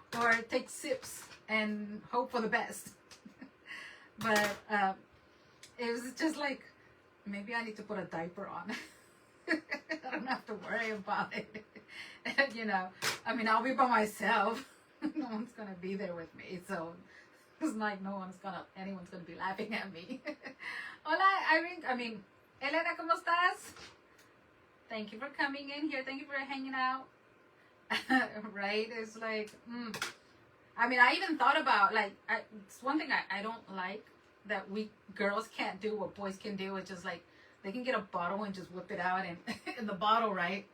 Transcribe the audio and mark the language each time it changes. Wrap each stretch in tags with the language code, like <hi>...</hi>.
<en>Or take sips and hope for the best. But it was just like, maybe I need to put a diaper on. I don't have to worry about it. You know, I mean, I'll be by myself. No one's going to be there with me. So it's like anyone's going to be laughing at me.</en> <es>Hola,</es> <en>I mean,</en> <es>Elena, ¿cómo estás?</es> <en>Thank you for coming in here. Thank you for hanging out. Right? It's like, I mean, I even thought about, like, it's one thing I don't like that we girls can't do what boys can do. It's just like, they can get a bottle and just whip it out and in the bottle, right?</en>